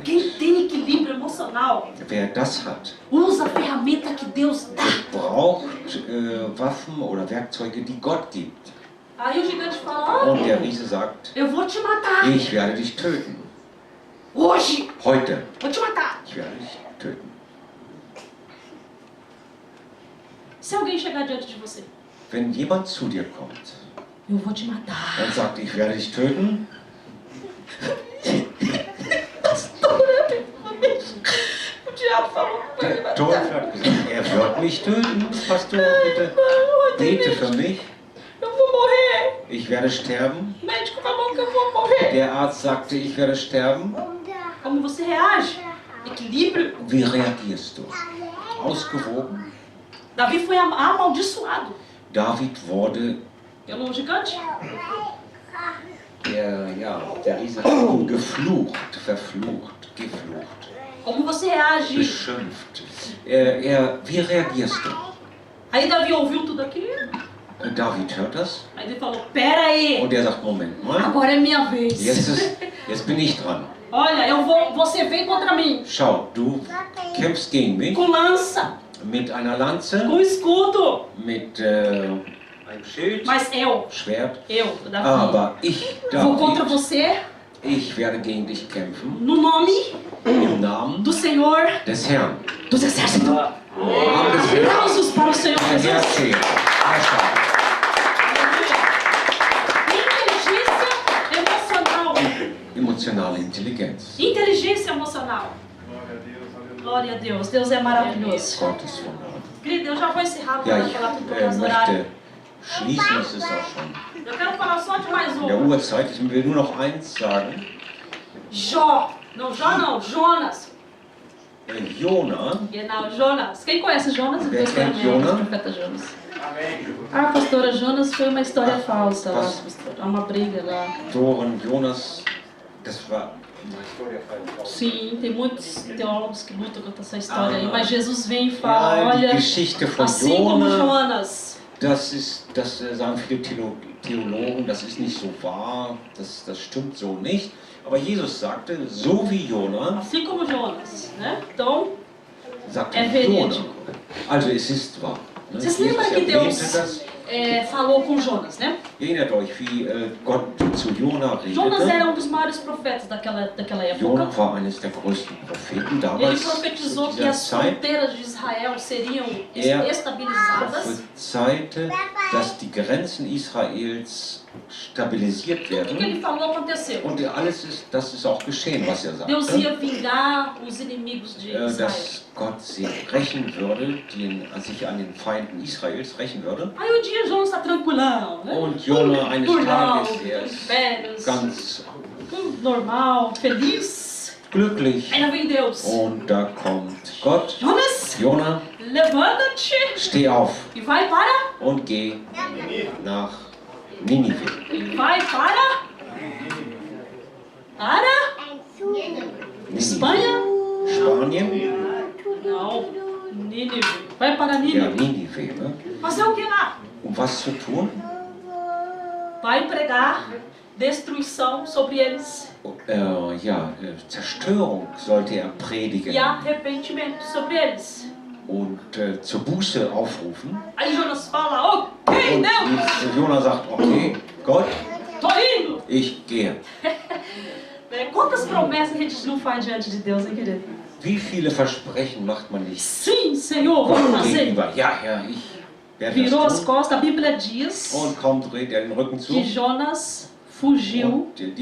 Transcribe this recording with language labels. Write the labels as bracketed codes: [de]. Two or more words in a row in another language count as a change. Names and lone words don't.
[pt] Quem tem equilíbrio emocional [de] Wer das hat, [pt] usa a ferramenta que Deus dá. [de] braucht Waffen oder Werkzeuge, die Gott gibt. [pt] Aí o gigante fala: [de] Und oh, der Riese sagt, [pt] eu vou te matar. [de] ich werde dich töten. [pt] Hoje, [de] Heute. [pt] vou te matar. [de] Ich werde dich töten. [pt] Se alguém chegar diante de você, [de] Wenn jemand zu dir kommt [pt] eu vou te matar. [de] und sagt, ich werde dich töten, [pt] O diabo falou pra ele [de] der Teufel hat gesagt, er wird mich töten. Pastor, bitte bete für mich. [pt] Eu vou morrer. [de] Ich werde sterben. [pt] O médico falou que eu vou morrer. [de] Der Arzt sagte, ich werde sterben. [pt] Como você reage? Equilíbrio. [de] Wie reagierst du? Ausgewogen? [pt] Davi foi amaldiçoado [de] David wurde [pt] pelo gigante. [de] der Riese hat ihn geflucht, verflucht, geflucht, [pt] Como você reage? [de] beschimpft. Wie reagierst du? [pt] Aí Davi ouviu tudo aquilo. [de] David hört das [pt] Aí ele falou: Pera aí, [de] und er sagt, Moment mal, [pt] agora é minha vez. [de] jetzt bin ich dran. [pt] Olha, você vem contra mim [de] Schau, du kämpfst gegen mich [pt] com lança, [de] mit einer Lanze, [pt] com escudo, [de] mit einem Schild, [pt] mas [de] Schwert, [pt] Davi, [de] aber ich, [pt] vou contra [de] David, [pt] você [de] ich werde gegen dich kämpfen [pt] no nome [de] im Namen [pt] do Senhor [de] des Herrn. [pt] dos Exércitos. [de] Im Namen des Herrn. [pt] Aplausos para o Senhor [de] Ein [pt] Jesus. [de] Herzchen. [pt] Inteligência emocional. [de] Emotionale Intelligenz. [pt] Inteligência emocional. Glória a Deus. Deus é maravilhoso. [de] Gott ist wunderbar. [pt] Querido, eu já vou encerrar [de] Ja, [pt] para [de] ich [pt] falar tudo por causa do horário. [de] möchte schließen, es ist auch schon [pt] Eu quero falar só de mais [de] in der [pt] um. [de] Uhrzeit. Ich will nur noch eins sagen. [pt] Jó. Não, Jó não. Jonas. [de] Jona, Genau, [pt] Jonas. Quem conhece Jonas? [de] Wer [pt] Deus [de] kennt [pt] conhece [de] Jonas? [pt] o profeta Jonas. Ah, pastora, Jonas foi uma história falsa lá, [de] was- [pt] pastora. Há uma briga lá. [de] Doren, Jonas, das war eine Historie von [pt] Sim, tem muitos teólogos que lutam contra essa história aí, [de] Ah. [pt] mas Jesus vem e fala, [de] Ja, die [pt] olha, [de] Geschichte von [pt] assim como [de] Jona, [pt] Jonas, [de] das sagen viele Theologen, das ist nicht so wahr, das stimmt so nicht. Aber Jesus sagte, so wie Jona, [pt] assim como Jonas, né? Então, [de] sagte [pt] É [de] Jona. [pt] verídico. [de] Also es ist wahr. Ne? [pt] Vocês [de] Jesus [pt] lembram que [de] erwähnte [pt] Deus [de] das. [pt] falou com Jonas, né? [de] Erinnert euch, wie Gott zu Jona [pt] Jonas [de] redete. [pt] era um dos maiores profetas daquela época. [de] Jona war eines der größten Propheten [pt] Ele [de] damals [pt] profetizou [de] zu [pt] que [de] dieser [pt] as [de] Zeit. [pt] fronteiras de Israel seriam [de] Er [pt] estabilizadas. [de] prophezeite, dass die Grenzen Israels stabilisiert [pt] Tudo que [de] werden. [pt] ele falou aconteceu. [de] Und das ist auch geschehen, was er [pt] Deus [de] sagte. [pt] ia vingar os inimigos de Israel. [de] Dass Gott sie rächen würde, sich an den Feinden Israels rächen würde. [pt] Aí um dia Jonas está tranquilão, né? [de] Und Jona eines [pt] Normal, [de] Tages, er ist [pt] férias, [de] ganz [pt] tudo normal, feliz. [de] glücklich. [pt] Aí lá vem Deus. [de] Und da kommt Gott. [pt] Jonas, [de] Jona, [pt] levanta-te [de] steh auf [pt] e vai para. [de] und geh nach Ninive. [pt] E vai para. [de] Ninive. [pt] Espanha? [de] Spanien? [pt] Não. Nínive. Vai para [de] Ja, [pt] Nínive. [de] Ninive. Ne? [pt] Fazer o que lá? [de] Um was zu tun? [pt] Vai pregar destruição sobre eles [de] Zerstörung sollte er predigen [pt] e arrependimento sobre eles. [de] und zur Buße aufrufen. [pt] Aí Jonas fala, ok, [de] Und [pt] Deus, [de] Jona sagt, okay, Gott, [pt] tô indo. [de] ich gehe. [pt] Né? Quantas promessas a gente não faz diante de Deus, hein, querido? [de] Wie viele Versprechen macht man nicht [pt] Sim, Senhor, [de] Gott [pt] vamos fazer. [de] gegenüber? Ja, Herr, ich werde [pt] Virou as [de] das tun. [pt] costas, a Bíblia diz [de] Und kaum dreht er den Rücken zu. [pt] que Jonas fugiu [de] Und die